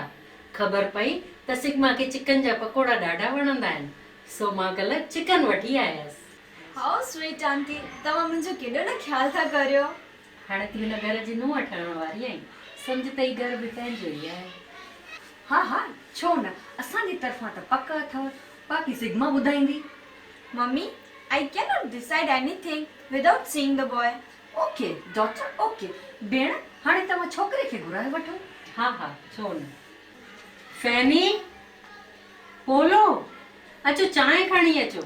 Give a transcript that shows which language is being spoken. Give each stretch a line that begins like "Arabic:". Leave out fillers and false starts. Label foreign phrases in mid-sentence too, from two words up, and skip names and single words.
Sindhi: ख़बर पई त सिग्मा खे चिकन जा पकोड़ा ॾाढा वणंदा आहिनि, सो मां कल्ह चिकन वठी आयसि।
English: how sweet aunty,
Sindhi: तव्हां मुंहिंजो केॾो न ख्याल था करियो। हाणे तूं हिन घर जी नुंहुं ठहण वारी आहीं, सम्झ त ई घर बि पंहिंजो ई आहे। हा हा, छो न, असांजी तरफ़ां त पक अथव। बाक़ी सिग्मा ॿुधाईंदी। मम्मी,
English: I cannot decide anything without seeing the boy. OK daughter OK.
Sindhi: भेण, हाणे तव्हां छोकिरे खे घुराए वठो। हा हा, छो न। फैनी, पोलो, अचो चांहि खणी अचो।